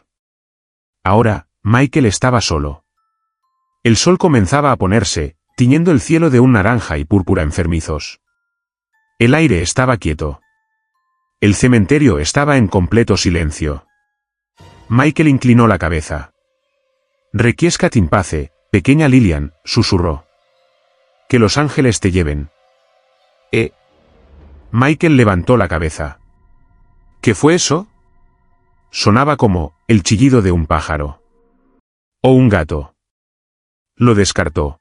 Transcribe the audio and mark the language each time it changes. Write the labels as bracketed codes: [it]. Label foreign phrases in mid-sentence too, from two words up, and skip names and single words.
[es] Ahora, Michael estaba solo. El sol comenzaba a ponerse, tiñendo el cielo de un naranja y púrpura enfermizos. El aire estaba quieto. El cementerio estaba en completo silencio. Michael inclinó la cabeza. [la] Requiescat in pace, [es] pequeña Lillian, susurró. Que los ángeles te lleven. Michael levantó la cabeza. ¿Qué fue eso? Sonaba como el chillido de un pájaro. O un gato. Lo descartó.